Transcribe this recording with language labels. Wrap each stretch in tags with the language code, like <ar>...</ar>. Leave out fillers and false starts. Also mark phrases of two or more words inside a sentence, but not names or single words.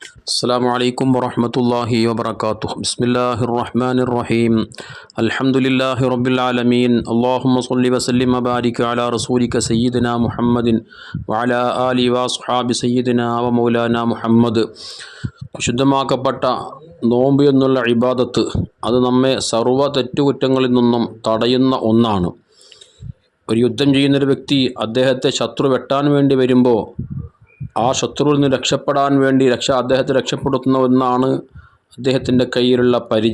<ar>السلام عليكم ورحمة الله وبركاته. بسم الله الرحمن الرحيم. الحمد لله رب العالمين. اللهم صل وسلم وبارك على رسولك سيدنا محمد وعلى آله وأصحاب سيدنا ومولانا محمد.</ar> <ml>ശുദ്ധമാക്കപ്പെട്ട നോമ്പ് എന്നുള്ള ഇബാദത്ത് അത് നമ്മെ സർവ്വ തെറ്റുകുറ്റങ്ങളിൽ നിന്നും തടയുന്ന ഒന്നാണ്. ഒരു യുദ്ധം ചെയ്യുന്നൊരു വ്യക്തി അദ്ദേഹത്തെ ശത്രു വെട്ടാൻ വേണ്ടി വരുമ്പോൾ ആ ശത്രുവിൽ നിന്ന് രക്ഷപ്പെടാൻ വേണ്ടി അദ്ദേഹത്തെ രക്ഷപ്പെടുത്തുന്ന ഒന്നാണ് അദ്ദേഹത്തിൻ്റെ കയ്യിലുള്ള പരിച.</ml>